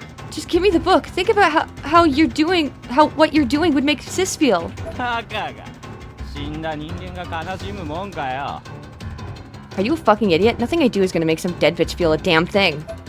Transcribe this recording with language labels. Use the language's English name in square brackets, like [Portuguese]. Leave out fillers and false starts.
[English] Just give me the book. Think about how what you're doing would make Sis feel. [Japanese] たかが死んだ人間が悲しむもんかよ。 [English] Are you a fucking idiot? Nothing I do is gonna make some dead bitch feel a damn thing.